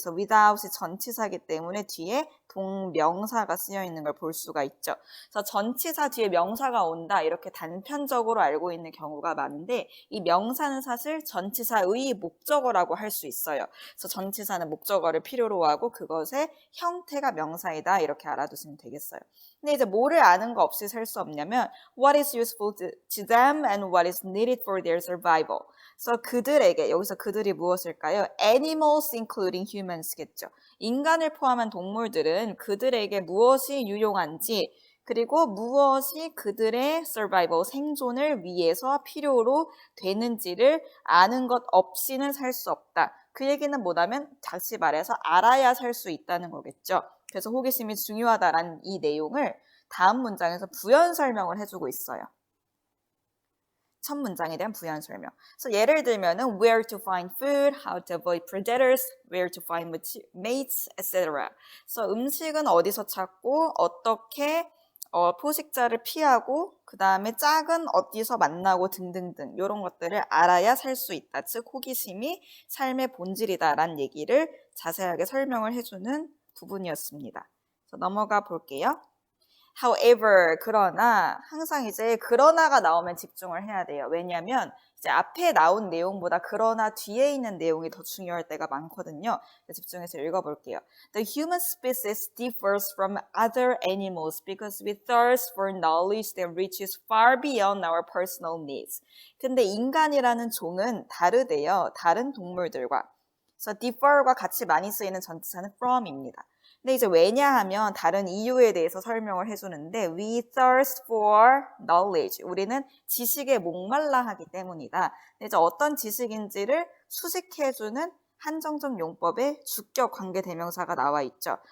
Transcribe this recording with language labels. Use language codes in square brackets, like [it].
[ko] 그래서 without이 전치사기 때문에 뒤에 동명사가 쓰여 있는 걸 볼 수가 있죠. 그래서 전치사 뒤에 명사가 온다 이렇게 단편적으로 알고 있는 경우가 많은데 이 명사는 사실 전치사의 목적어라고 할 수 있어요. 그래서 전치사는 목적어를 필요로 하고 그것의 형태가 명사이다 이렇게 알아두시면 되겠어요. 근데 이제 뭐를 아는 거 없이 살 수 없냐면 [en] what is useful to them and what is needed for their survival. [ko] 그래서 그들에게 여기서 그들이 무엇일까요? [en] Animals including humans겠죠. [ko] 인간을 포함한 동물들은 그들에게 무엇이 유용한지 그리고 무엇이 그들의 survival, 생존을 위해서 필요로 되는지를 아는 것 없이는 살 수 없다. 그 얘기는 뭐냐면 다시 말해서 알아야 살 수 있다는 거겠죠. 그래서 호기심이 중요하다라는 이 내용을 다음 문장에서 부연 설명을 해주고 있어요. 첫 문장에 대한 부연 설명. 그래서 예를 들면은 [en] where to find food, how to avoid predators, where to find mates, etc. [ko] 그래서 음식은 어디서 찾고 어떻게 포식자를 피하고 그 다음에 짝은 어디서 만나고 등등등 이런 것들을 알아야 살 수 있다. 즉 호기심이 삶의 본질이다라는 얘기를 자세하게 설명을 해주는 부분이었습니다. 그래서 넘어가 볼게요. However, 그러나 항상 이제 그러나가 나오면 집중을 해야 돼요. 왜냐하면 이제 앞에 나온 내용보다 그러나 뒤에 있는 내용이 더 중요할 때가 많거든요. 집중해서 읽어볼게요. [en] The human species differs from other animals because we thirst for knowledge that reaches far beyond our personal needs. [ko] 근데 인간이라는 종은 다르대요. 다른 동물들과. 그래서 differ과 같이 많이 쓰이는 전치사는 from입니다. 근데 이제 왜냐하면 다른 이유에 대해서 설명을 해주는데 [en] we thirst for knowledge. [ko] 우리는 지식에 목말라 하기 때문이다. 근데 이제 어떤 지식인지를 수식해주는 한정적 용법의 주격 관계대명사가 나와 있죠.